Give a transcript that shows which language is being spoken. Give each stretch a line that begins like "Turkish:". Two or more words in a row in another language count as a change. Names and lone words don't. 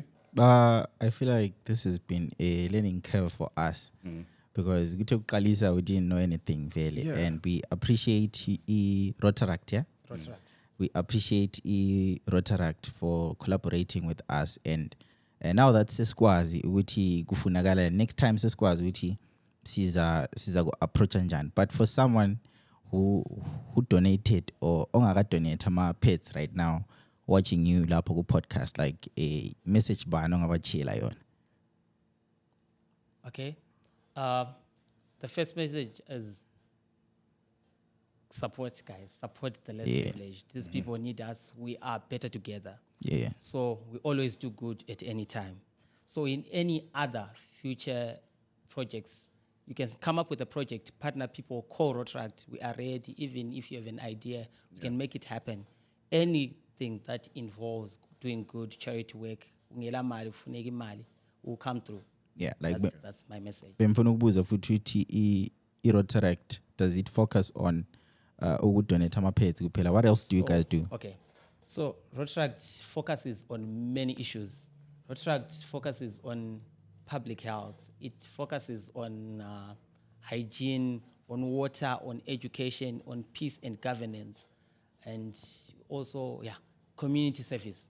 English: I feel like this has been a learning curve for us because we took Kalisa, we didn't know anything really, and we appreciate Rotaract. We appreciate Rotaract for collaborating with us, and now that
North Ndebele: Seskwazi uthi kufunakala
English: next time
North Ndebele: Seskwazi uthi siza approach njani.
English: But for someone who donated or
North Ndebele: ongaka donate ama pets
English: right now watching you
North Ndebele: lapho ku podcast,
English: like a message
North Ndebele: bani ongabachila yona?
English: Okay. The first message is support, guys. Support the less privileged. These people need us. We are better together. Yeah. So we always do good at any time. So in any other future projects, you can come up with a project, partner people, co-Rotaract. We are ready. Even if you have an idea, we can make it happen. Anything that involves doing good charity work, will come through. Yeah, like that's my message.
North Ndebele: Bemfuna ukubuza futhi uthi i-Rotaract,
English: does it focus on
North Ndebele: ukudonate ama-pets kuphela?
English: What else do you guys do? Okay. So Rotaract focuses on many issues. Rotaract focuses on public health. It focuses on hygiene, on water, on education, on peace and governance, and also, community service.